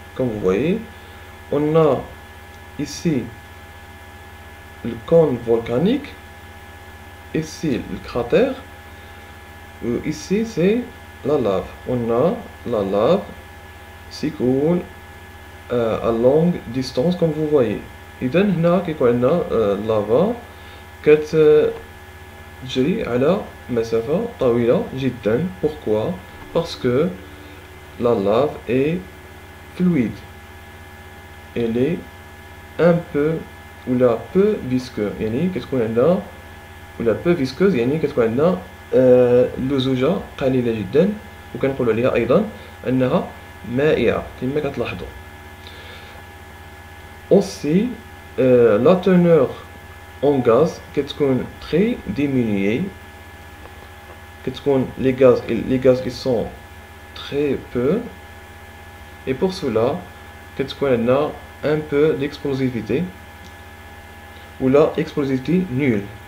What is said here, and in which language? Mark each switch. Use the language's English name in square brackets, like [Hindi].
[French] Comme vous voyez, on a ici le cône volcanique, ici le cratère, ici c'est la lave. On a la lave qui coule à longue distance comme vous voyez. [Arabic] إذا هنا كيكون عندنا لافا كتجري على مسافة طويلة جدا. [French] Pourquoi? Parce que la lave est fluide. Elle est un peu ولا peu visqueuse. [Arabic] يعني كتكون عندنا ولا [French] peu visqueuse [Arabic] يعني كتكون عندنا لزوجة قليلة جدا، وكنقولوا عليها أيضا أنها مائعة كما كتلاحظوا. [French] Aussi, la teneur en gaz [Arabic] كتكون [French] très diminuée. Les gaz ils sont très peu, et pour cela [Arabic] كتكون عندنا [French] un peu d'explosivité ou la explosivité nulle.